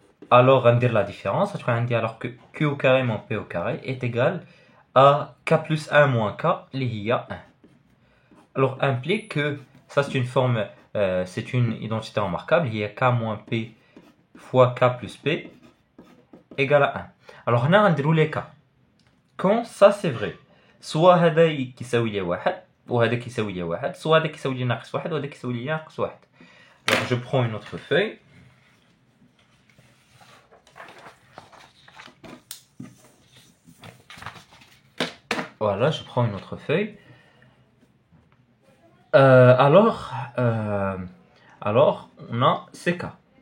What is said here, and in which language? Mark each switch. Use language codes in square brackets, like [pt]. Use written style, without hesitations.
[fr] Alors [ar] غندير [fr] la différence, [ar] غتكون عندي [fr] alors que q au carré moins p au carré est égal à k plus 1 moins k [ar] اللي هي [fr] 1. Alors implique que ça c'est une forme, c'est une identité remarquable, il y a k moins p fois k plus p égale à 1. Alors on a les cas. Quand ça c'est vrai, soit [ar] هذا كيساوي لي 1 وهذا كيساوي لي 1, [fr] soit [ar] هذا كيساوي لي ناقص 1 وهذا كيساوي لي ناقص 1. [fr] Alors je prends une autre feuille. Voilà, je prends une autre feuille. Alors, on a ces cas.